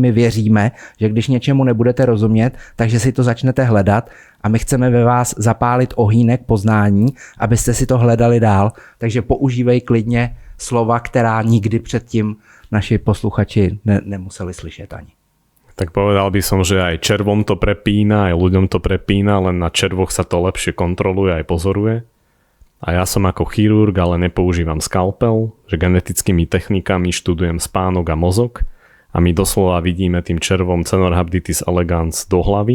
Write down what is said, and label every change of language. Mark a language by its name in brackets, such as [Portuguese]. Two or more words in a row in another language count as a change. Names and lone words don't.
[Czech] My věříme, že když něčemu nebudete rozumět, takže si to začnete hledat a my chceme ve vás zapálit ohýnek poznání, abyste si to hledali dál. Takže používej klidně slova, která nikdy předtím naši posluchači nemuseli slyšet ani. [Slovak] Tak povedal by som, že aj červom to prepína, aj ľuďom to prepína, len na červoch sa to lepšie kontroluje aj pozoruje. A ja som ako chirurg, ale nepoužívam skalpel, že genetickými technikami študujem spánok a mozog a my doslova vidíme tým červom Caenorhabditis elegans do hlavy.